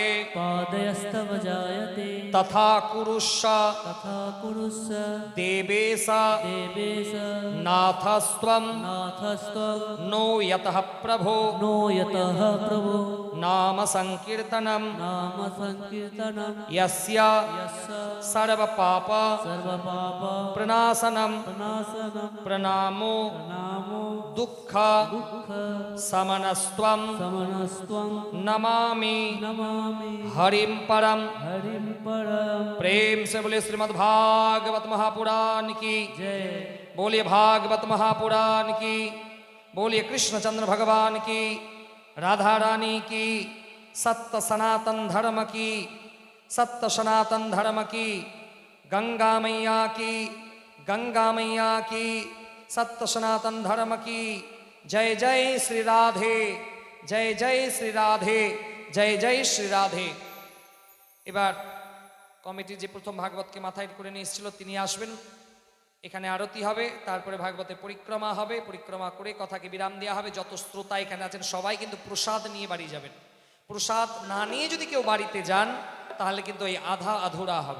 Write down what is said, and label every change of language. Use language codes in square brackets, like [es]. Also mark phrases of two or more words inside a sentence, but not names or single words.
[sa] পাদয়স্তব জায়তে তথা কুরুষ্য তথা কুরুষ দেবেশ দেবেশ নাথস্ত্বম নাথস্তব নো যতঃ প্রভো নো যতঃ প্রভো নাম সংকীর্তনম নাম সংকীর্তনম यस्य यस्य सर्व पाप सर्वपाप प्रणाशनम प्रणाशनम प्रणामो प्रणामो दुःख दुःख समनस्त्वं समनस्त्वं नमामि नमामि हरिं परम। हरिं परम। [hi] प्रेम से बोले श्रीमद् भागवत महापुराण की, जय। बोलिए भागवत महापुराण की, बोलिए कृष्णचंद्र भगवान की, राधा रानी की, सत्य सनातन धर्म की, सत्य सनातन धर्म की, गंगा मैया की, गंगा मैया की, सत्य सनातन धर्म की। जय जय श्री राधे, जय जय श्री राधे, जय जय श्री राधे। [bn] এবার কমিটি যে প্রথম ভাগবতকে মাথায় করে নিয়ে এসেছিল তিনি আসবেন, এখানে আরতি হবে, তারপরে ভাগবতের পরিক্রমা হবে, পরিক্রমা করে কথাকে বিরাম দেওয়া হবে। যত শ্রোতা এখানে আছেন সবাই কিন্তু প্রসাদ নিয়ে বাড়ি যাবেন। প্রসাদ না নিয়ে যদি কেউ বাড়িতে যান তাহলে কিন্তু এই [hi] आधा अधूरा [bn] হবে।